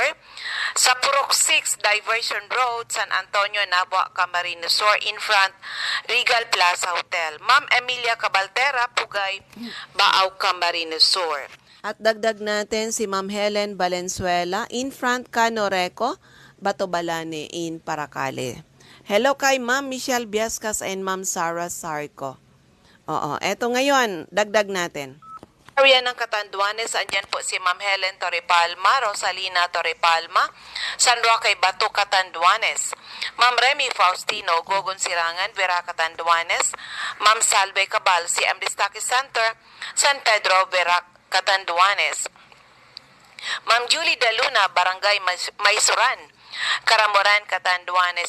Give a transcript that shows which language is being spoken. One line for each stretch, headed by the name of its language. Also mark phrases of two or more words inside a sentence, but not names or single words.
Filipino: Sa Purok 6 Diversion Road, San Antonio, Nabua, Camarines Sur,
English: in front
Filipino: Regal Plaza Hotel. Ma'am Emilia Cabaltera, Pugay, Baaw, Camarines Sur. At dagdag natin si Ma'am Helen Valenzuela,
English: in front
Filipino: Canoreco, Batobalane in Paracale. Hello kay Ma'am Michelle Biascas and Ma'am Sarah Sarco. Oo, eto ngayon, dagdag natin. Area ng Catanduanes, andyan po si Ma'am Helen Torrepalma, Rosalina Torrepalma, San Roque, Batu, Catanduanes. Ma'am Remy Faustino, Gogon Sirangan, Vera, Catanduanes. Ma'am Salve Cabal, CMD Staki Center, San Pedro, Vera, Catanduanes. Ma'am Julie Daluna, Barangay Maysuran, Caramoran, Catanduanes.